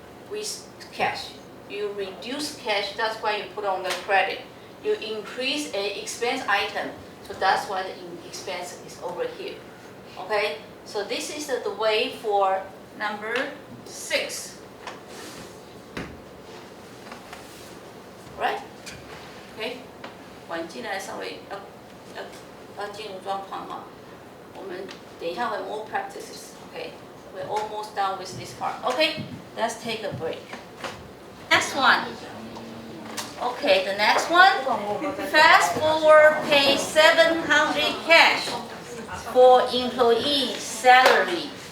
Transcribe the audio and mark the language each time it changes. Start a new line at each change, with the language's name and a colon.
English: with cash. You reduce cash, that's why you put on the credit. You increase a expense item, so that's why the expense is over here. Okay, so this is the way for number 6. Right?
Chinese: Okay， 环境来稍微要进入状况哈。我们等一下会 more practices.
English: Okay, we're almost done with this part. Okay, let's take a break. Next one. Okay, the next one. Fast forward pay 700 cash for employee salary.